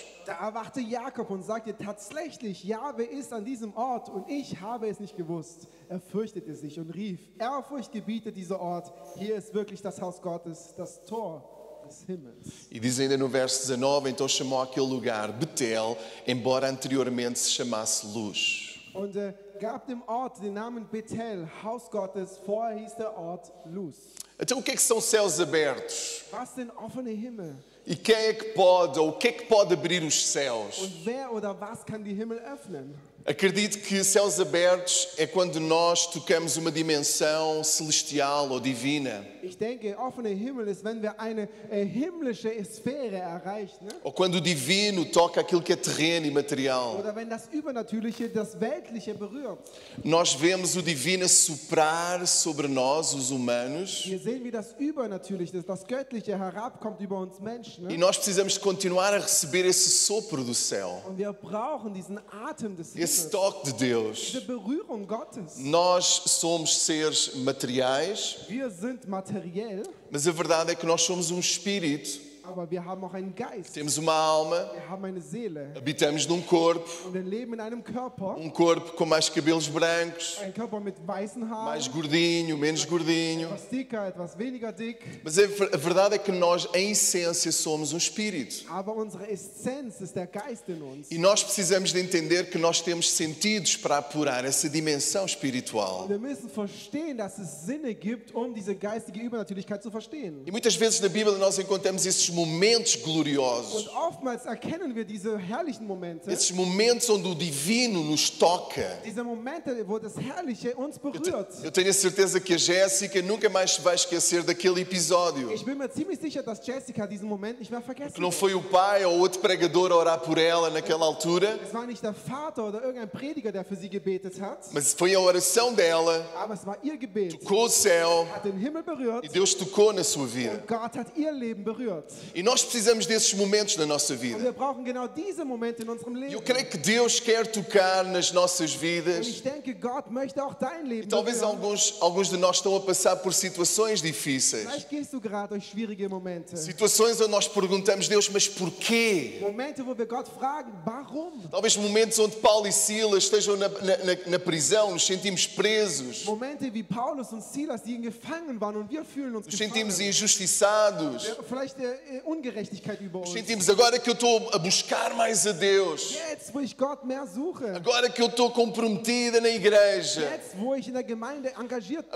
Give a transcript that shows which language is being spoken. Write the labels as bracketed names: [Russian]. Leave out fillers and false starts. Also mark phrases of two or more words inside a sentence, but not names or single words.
[German] Da erwachte Jakob und sagte, tatsächlich, Jahwe ist an diesem Ort und ich habe es nicht gewusst. Er fürchtete sich und rief, Ehrfurcht gebietet dieser Ort, hier ist wirklich das Haus Gottes, das Tor des Himmels. [Portuguese] E diz ainda no verso 19, então chamou aquele lugar Betel, embora anteriormente se chamasse Luz. [German] Und gab dem Ort den Namen Bethel, Haus Gottes, vorher hieß der Ort Luz. [Portuguese] Então o que é que são céus abertos? [German] Was denn offene Himmel? [Portuguese] E quem é que pode, ou o que é que pode abrir os céus? [German] Und wer oder was kann die Himmel öffnen? [Portuguese] Acredito que céus abertos é quando nós tocamos uma dimensão celestial ou divina. [German] Ich denke, offene Himmel ist, wenn wir eine himmlische Sphäre erreichen. [Portuguese] Ne? Ou quando o divino toca aquilo que é terreno e material. [German] Oder wenn das Übernatürliche das Weltliche berührt. [Portuguese] Nós vemos o divino a soprar sobre nós, os humanos. [German] Wir sehen, wie das Übernatürliche, das Göttliche herabkommt über uns Menschen. [Portuguese] E Ne? nós precisamos de continuar a receber esse sopro do céu. [German] Und wir brauchen diesen Atem des [Portuguese] Esse [German] Himmels, [Portuguese] toque de Deus. [German] diese Berührung Gottes. [Portuguese] Nós somos seres materiais, [German] Wir sind materiell, [Portuguese] mas a verdade é que nós somos um espírito. [German] aber wir haben auch einen Geist. [Portuguese] Temos uma alma, [German] Wir haben eine Seele. [Portuguese] habitamos num corpo, [German] Und wir leben in einem Körper. [Portuguese] corpo com mais cabelos brancos, [German] Ein Körper mit weißen Haaren. [Portuguese] mais gordinho, menos gordinho. [German] Etwas dicker, etwas weniger dick. [Portuguese] Mas a verdade é que nós, em essência, somos um espírito. [German] Aber unsere Essenz ist der Geist in uns. [Portuguese] E nós precisamos de entender que nós temos sentidos para apurar essa dimensão espiritual. [German] Wir müssen verstehen, dass es Sinne gibt, um diese geistige Übernatürlichkeit zu verstehen. [Portuguese] E muitas vezes na Bíblia nós encontramos esses momentos gloriosos. [German] Und oftmals erkennen wir diese herrlichen Momente, [Portuguese] Esses momentos onde o divino nos toca. [German] diese Momente, wo das Herrliche uns berührt. [Portuguese] Eu tenho a certeza que a Jéssica nunca mais se vai esquecer daquele episódio. [German] Ich bin mir ziemlich sicher, dass Jessica diesen Moment nicht mehr vergessen [Portuguese] Que não [German] wird. [Portuguese] foi o pai ou outro pregador a orar por ela naquela altura, [German] Es war nicht der Vater oder irgendein Prediger, der für sie gebetet hat, [Portuguese] mas foi a oração dela, [German] aber es war ihr Gebet. [Portuguese] tocou o céu [German] Hat den Himmel berührt [Portuguese] e Deus tocou na sua vida. [German] und Gott hat ihr Leben berührt. [Portuguese] E nós precisamos desses momentos na nossa [German] Und [Portuguese] vida. [German] wir brauchen genau diese Momente in unserem [Portuguese] E eu [German] Leben. [Portuguese] creio que Deus quer tocar nas nossas [German] Und [Portuguese] vidas. [German] ich denke, Gott möchte auch dein Leben [Portuguese] Talvez [German] berühren. [Portuguese] alguns de nós estão a passar por situações difíceis. [German] Vielleicht gehst du gerade durch schwierige Momente. [Portuguese] Situações onde nós perguntamos, Deus, mas porquê? [German] Momente, wo wir Gott fragen, warum? [Portuguese] Talvez momentos onde Paulo e Silas estejam na prisão, nos sentimos presos, [German] Momente wie Paulus und Silas, die gefangen waren und wir fühlen uns [Portuguese] nos sentimos [German] gefangen. [Portuguese] injustiçados. [German] Vielleicht Ungerechtigkeit über uns. [Portuguese] Sentimos agora que eu estou a buscar mais a Deus. [German] Jetzt, wo ich Gott mehr suche. [Portuguese] Agora que eu estou comprometida na igreja. [German] Jetzt, wo ich in der Gemeinde engagiert bin.